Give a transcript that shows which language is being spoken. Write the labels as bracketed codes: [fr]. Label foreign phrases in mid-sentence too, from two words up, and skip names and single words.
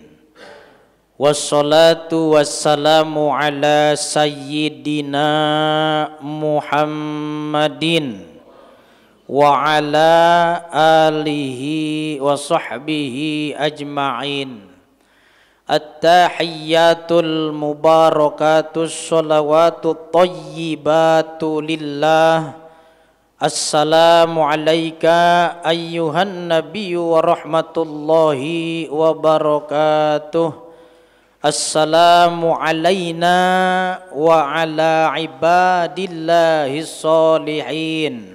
[ar] والصلاة والسلام على سيدنا محمد وعلى آله وصحبه أجمعين. التحيات المباركات الصلوات الطيبات لله. السلام عليك أيها النبي ورحمة الله وبركاته. السلام علينا وعلى عباد الله الصالحين.